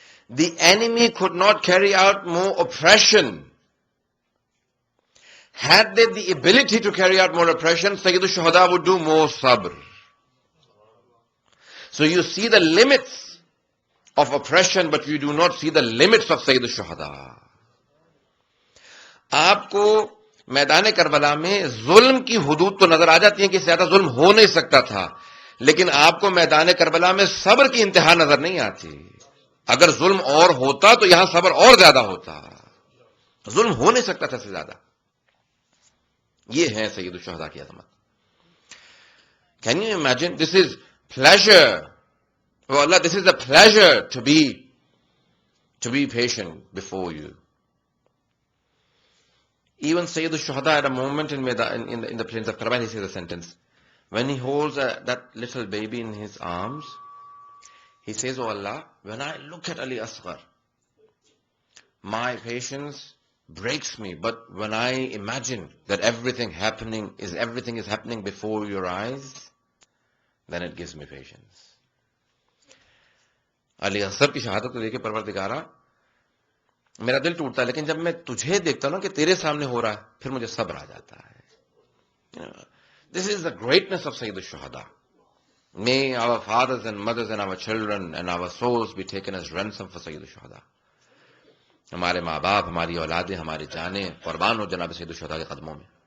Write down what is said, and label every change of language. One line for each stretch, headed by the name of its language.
English: The enemy could not carry out more oppression. Had they the ability to carry out more oppression, Sayyid al-Shuhada would do more sabr. So you see the limits of oppression, but you do not see the limits of Sayyid al-Shuhada.
Hindi: आपको मैदान Karbala में जुल्म की हुदूद तो नजर आ जाती है कि ज्यादा जुल्म हो नहीं सकता था, लेकिन आपको मैदान करबला में सब्र की इंतहा नजर नहीं आती. अगर जुल्म और होता तो यहां सब्र और ज्यादा होता. जुल्म हो नहीं सकता था से ज्यादा. ये है सैयद शुहदा की अजमत.
English: Can you imagine? This is pleasure. Oh Allah, this is a pleasure to be patient before you. Even Sayyid al-Shuhada at a moment in the plains of Karbala, he says a sentence. When he holds that little baby in his arms, he says, "Oh Allah, when I look at Ali Asghar, my patience breaks me, but when I imagine that everything is happening before your eyes, then it gives me patience."
Hindi: Ali Asghar की शहादत को देखे परवरदिगारा मेरा दिल टूटता है, लेकिन जब मैं तुझे देखता हूं कि तेरे सामने हो रहा है, फिर मुझे सब्र आ जाता है.
English: This is the greatness of Sayyid al-Shuhada. May our fathers and mothers and our children and our souls be taken as ransom for Sayyid al-Shuhada.
Hindi: हमारे माँ बाप, हमारी औलादें, हमारी जानें कुर्बान हो जनाब सैयद शुहदा के कदमों में.